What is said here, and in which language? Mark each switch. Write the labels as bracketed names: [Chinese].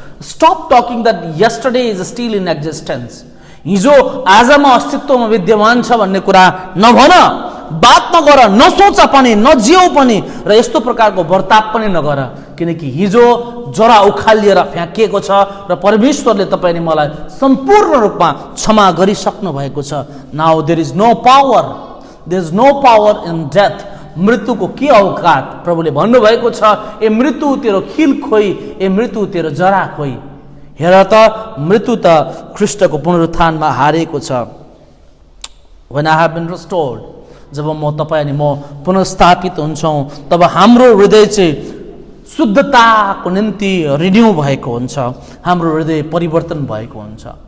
[English] Stop talking that yesterday is still in existence. [Nepali] हिजो आजमा अस्तित्वमा विद्यमान छ भन्ने कुरा नभन, बात नगर, नसोच पनि, नजिउ पनि, र यस्तो प्रकारको वर्ताव पनि नगर। किनकि हिजो जरा उखालिएर फ्याँकिएको छ र परमेश्वरले तपाईँ अनि मलाई सम्पूर्ण रूपमा क्षमा गरिसक्नु भएको छ। [English] Now there is no power in death. [Nepali] मृत्युको के औकात? प्रभुले भन्नुभएको छ, ए मृत्यु तेरो खिल खोइ, ए मृत्यु तेरो जरा खोइ। हेर त मृत्यु त ख्रीष्टको पुनरुत्थानमा हारेको छ। [English] When I have been restored, [Nepali] जब म तपाईँ अनि म पुनर्स्थापित हुन्छौँ तब हाम्रो हृदय चाहिँ शुद्धताको निम्ति रिन्यू भएको हुन्छ, हाम्रो हृदय परिवर्तन भएको हुन्छ।